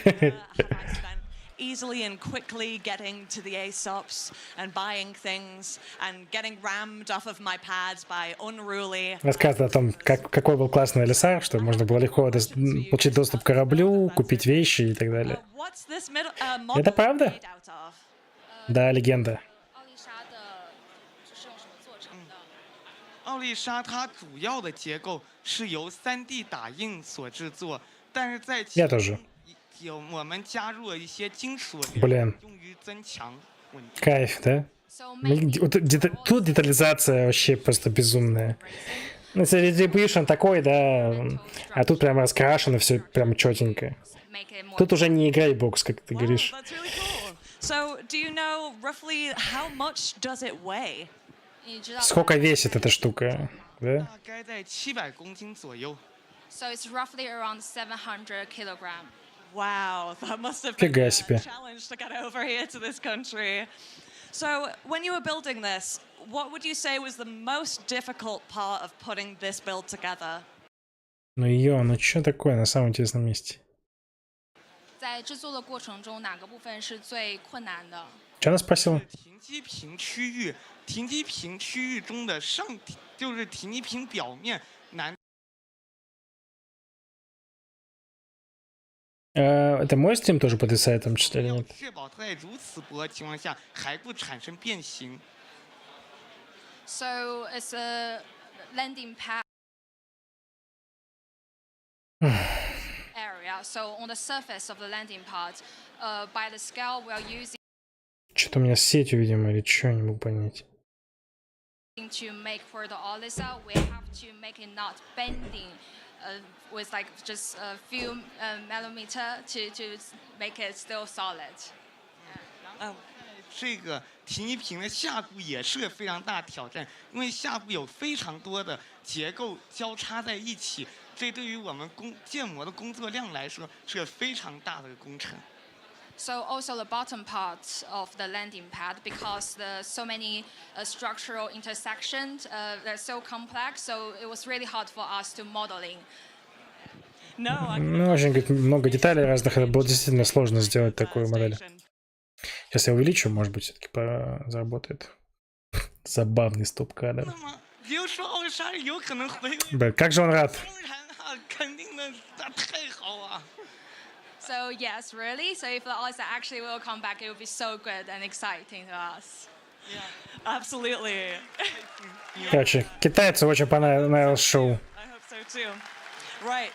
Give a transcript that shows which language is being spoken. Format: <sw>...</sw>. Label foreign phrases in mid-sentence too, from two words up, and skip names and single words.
<en>Easily and quickly getting to the ASOPs and buying things and getting rammed off of my pads by unruly.</en> <ru>Рассказывает о том, какой был классный Алисар, что можно было легко получить доступ к кораблю, купить вещи и так далее. Это правда? Да, легенда.</ru> <zh>奥丽莎它主要的结构是由3D 打印所制作，但是在其</zh> <ru>Я тоже.</ru> <zh>我们加入了一些金属</zh> <ru>Блин.</ru> <zh>用于增强稳定。</zh> <ru>Кайф, да? Тут детализация вообще просто безумная. Ну, distribution такой, да, а тут прям раскрашено все прям четенько. Тут уже не грейбокс, как ты говоришь.</ru> <en>So, do you know roughly how much does it weigh?</en> <ru>Сколько весит эта штука, да?</ru> <zh>大概在700公斤左右。</zh> <en>So it's roughly around 700 kilograms. Wow, that must have been</en> <ru>Фига</ru> <en>a</en> <ru>себе.</ru> <en>challenge to get over here to this country. So, when you were building this, what would you say was the most difficult part of putting this build together?</en> <ru>Ну что такое на самом интересном месте?</ru> <zh>在制作的过程中，哪个部分是最困难的？</zh> <ru>Что она спросила?</ru> <zh>停机坪区域中的就是停机坪表面难。</zh> <ru>Это мой стрим тоже подвисает там что-то или нет?</ru> <zh>确保它在如此薄的情况下还不产生变形。</zh> <en>So it's a landing pad area. So on the surface of the landing pad, by the scale we are using</en> <ru>Что-то у меня с сетью, видимо, или что, не могу понять.</ru> <en>to make for the Olisa, we have to make it not bending. With like just a few millimeter to make it still solid.</en> <zh>这个停机坪的下部也是个非常大的挑战，因为下部有非常多的结构交叉在一起，这对于我们建模的工作量来说是个非常大的工程。</zh> <en>So also the bottom part of the landing pad, because there's so many structural intersections, they're so complex, so it was really hard for us to modeling.</en> <ru>Ну, очень много деталей разных, это было действительно сложно сделать такую модель. Сейчас я увеличу, может быть, все-таки заработает. Забавный стоп-кадр.</ru> <zh>比如说奥莎有可能回归。</zh> <ru>Блин, как же он рад.</ru> <zh>当然啊，肯定的，太好啊。</zh> <en>So yes, really. So if the Olisa actually will come back, it will be so good and exciting to us. Yeah, absolutely.</en> <ru>Короче, китайцу очень понравилось шоу.</ru> <en>I hope so too. Right.</en>